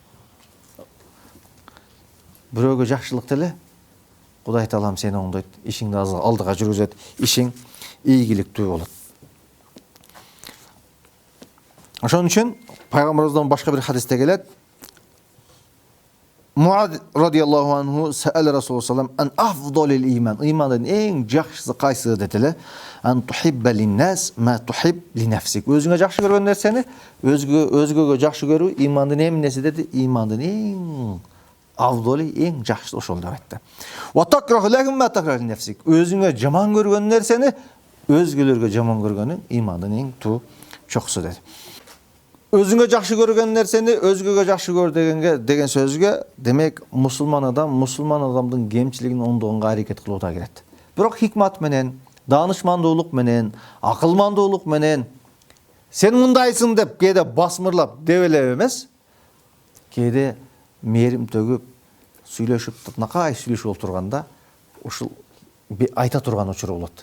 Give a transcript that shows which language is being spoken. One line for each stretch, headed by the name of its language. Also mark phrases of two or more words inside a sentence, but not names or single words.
Kyrgyz: Бирөөгө жакшылык тиле, Кудай Таалам сени оңдойт, ишиңди алдыга жүргүзөт, ишиң ийгиликтүү болот. Ошон үчүн Пайгамбарыбыздан башка бир хадисте келет.
Arabic: معاذ رضي الله عنه سأل رسول الله صلى الله عليه عن أفضل الإيمان.
Kyrgyz: Имандын эң жакшысы кайсы дедиле?
Arabic: أن تحب للناس ما تحب لنفسك.
Kyrgyz: Өзүңө жакшы көргөн нерсени өзгөгө жакшы көрүү имандын эмнеси деди? Имандын эң афдали, эң жакшысы ошол деп айтты.
Arabic: وتكره لهم ما تكره لنفسك.
Kyrgyz: Өзүңө жаман көргөн нерсени өзгөлөргө жаман көргөнүң имандын эң туу чокусу деди. Өзүңө жакшы көргөн нерсени өзгөгө жакшы көр деген сөзгө демек мусулман адамдын кемчилигин оңдоого аракет кылууга кирет. Бирок хикмат менен, даанышмандуулук менен, акылмандуулук менен сен мындайсың деп кээде басмырлап дебелеп эмес, кээде мээрим төгүп сүйлөшүп татынакай сүйлөшүп отурганда ушул айта турган учуру болот.